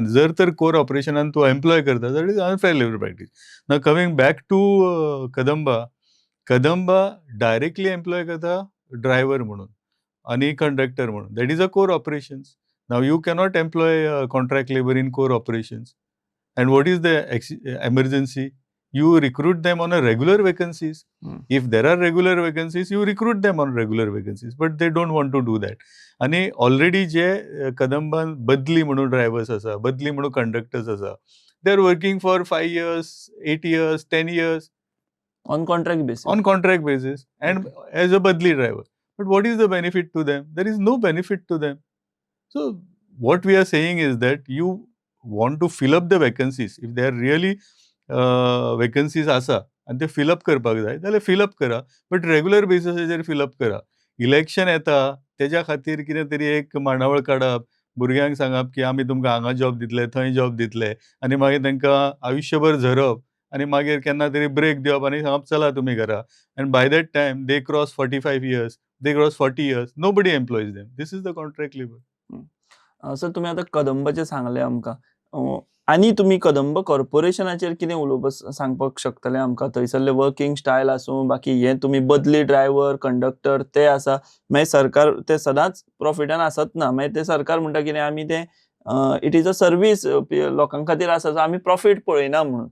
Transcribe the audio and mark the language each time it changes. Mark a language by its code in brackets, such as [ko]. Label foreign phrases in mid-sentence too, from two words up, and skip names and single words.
[kok] आनी जर तर कोर ऑपरेशनान तूं एम्प्लॉय करता [en] that is unfair labour practice. now coming back to Kadamba directly employ [kok] करता ड्रायव्हर म्हणून आनी कंडक्टर म्हणून. [en] That is a core operations. Now you cannot employ contract labour in core operations. And what is the emergency? You recruit them on a regular vacancies. If there are regular vacancies, you recruit them on regular vacancies. But they don't want to do that. [kok] आणि ऑलरेडी जे कदंबान बदली म्हणून ड्रायव्हर्स आसा, बदली म्हणून कंडक्टर्स आसा, [en] they are working for 5 years, 8 years, 10 years on contract basis and as a badli driver. But what is the benefit to them? There is no benefit to them. So what we are saying is that you want to fill up the vacancies. If they are really [kok] वेकन्सीज आसा आनी ते फिलअप करपाक जाय जाल्यार फिलअप करा, [en] but regular [kok] बेसिसाचेर फिलअप करा. इलेक्शन येता तेज्या खातीर कितें तरी एक मांडावळ काडप, भुरग्यांक सांगप की आमी तुमकां हांगा जॉब दितले, थंय जॉब दितले, आनी मागीर तांकां आयुश्यभर झरप, आनी मागीर केन्ना तरी ब्रेक दिवप आनी सांगप चला तुमी घरा. [en] And by that time they cross 45 years, they cross 40 years, nobody employs them. This is the contract labour. [kok] सर तुमी आतां कदंबाचें सांगलें आमकां, आनी तुमी कदंब कॉर्पोरेशनाचेर कितें उलोवपाक सांगपाक शकतले आमकां? थंयसरले वर्किंग स्टायल आसूं, बाकी हे तुमी बदली ड्रायव्हर, कंडक्टर ते आसा, मागीर सरकार ते सदांच प्रॉफिटान आसत ना, मागीर ते सरकार म्हणटा कितें आमी ते [en] it is a service [kok] लोकां खातीर आसा, सो आमी प्रॉफीट पळयना म्हणून.